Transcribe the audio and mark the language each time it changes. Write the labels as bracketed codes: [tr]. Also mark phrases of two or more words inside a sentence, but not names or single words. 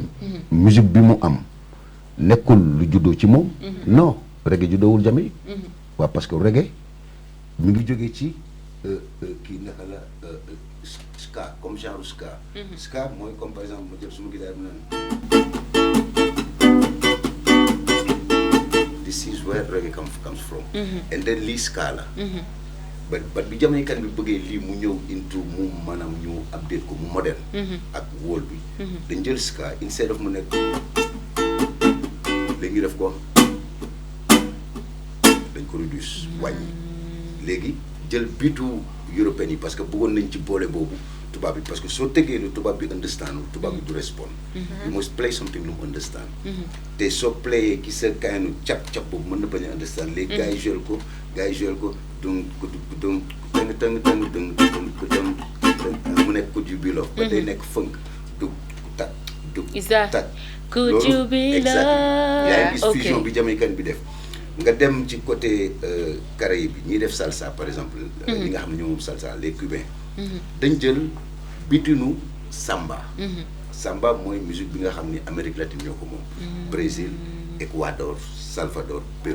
[wo] musique bi mu am nekkul lu juddoo ci moom. non reggae juddoowul Jamaïque. waaw [fr] parce que [wo] reggae mi ngi jógee ci kii naka la ska comme genre ska. ska mooy [fr] comme par exemple [wo] ma jël suma guitare bi naan. [en] This is where reggae comes from. [wo] And then lii ska la. but bi Jamaïcain bi bëggee lii mu ñëw into mu maanaam ñu update ko mu moderne. ak wóol bi. dañ jël ska instead of mu nekk léegi def ko dañ ko reduce wàññi léegi jël biitu européen yi [fr] parce que [wo] bëggoon nañ ci boole boobu tubaab bi [fr] parce que [wo] soo tëggee lu tubaab bi understand tubaab bi du respond. [en] you must play something lu mu understand. [wo] te soo playee ki sa kaanu cap boobu mën na bañ a understand léegi gars yi joué ko donc mu nekk ko ju bilo ba day nekk fënk dug tak dug tak. [en] Could you be loved? [wo] yaa ngi gis fusion bi Jamaïcain bi def. nga dem ci côté Caraïbes bi ñiy def salsa [fr] par exemple. [wo] ñi nga xam ne ñoom moom salsa [fr] les cubains. [wo] dañ jël bitinu samba. samba mooy musique bi nga xam ni Amérique latine ñoo ko moom. Brésil Équateur Salvador Pérou.